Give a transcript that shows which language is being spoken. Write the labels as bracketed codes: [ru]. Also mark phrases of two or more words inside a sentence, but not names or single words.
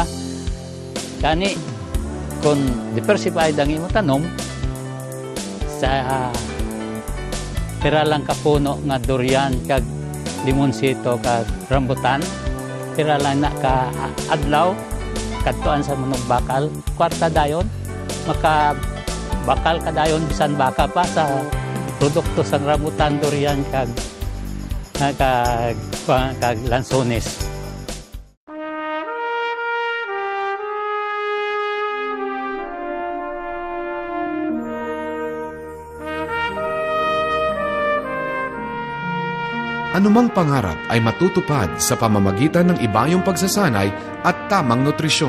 [hil] Kani kung diversified ang imong tanom, sa pera lang kapuno nga durian kag limonsito kag rambutan, pera lang na ka adlaw kadtuan sa manong bakal, kwarta dayon maka bakal kadayon bisan baka pa sa produkto sang rambutan, durian kag lansones. [tl] Anumang pangarap ay matutupad sa pamamagitan ng ibayong pagsasanay at tamang nutrisyon.